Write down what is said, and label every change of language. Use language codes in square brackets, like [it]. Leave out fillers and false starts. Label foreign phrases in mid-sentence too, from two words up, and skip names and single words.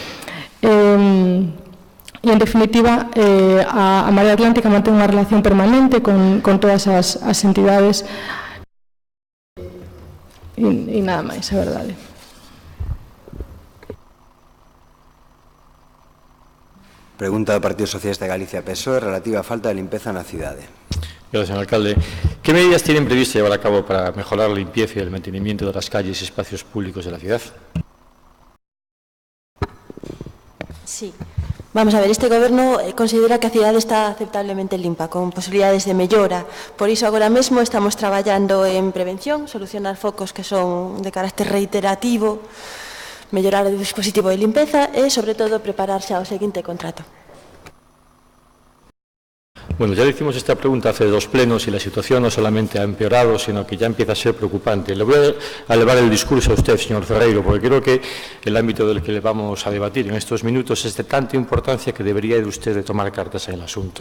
[gl] E, en definitiva, a Marea Atlántica mantén unha relación permanente con todas as entidades e nada máis, é verdade. Pregunta do Partido Socialista de Galicia PSOE relativa á falta de limpeza na cidade. [es] Gracias, señor alcalde. ¿Qué medidas tienen previsto llevar a cabo para mejorar la limpieza y el mantenimiento de las calles y espacios públicos de la ciudad? [gl] Sí. Vamos a ver, este goberno considera que a cidade está aceptablemente limpa, con posibilidades de mellora. Por iso, agora mesmo estamos traballando en prevención, solucionar focos que son de carácter reiterativo, mellorar o dispositivo de limpeza e, sobre todo, prepararse ao seguinte contrato. [es] Bueno, ya le hicimos esta pregunta hace 2 plenos y la situación no solamente ha empeorado, sino que ya empieza a ser preocupante. Le voy a elevar el discurso a usted, señor Ferreiro, porque creo que el ámbito del que le vamos a debatir en estos minutos es de tanta importancia que debería de usted de tomar cartas en el asunto.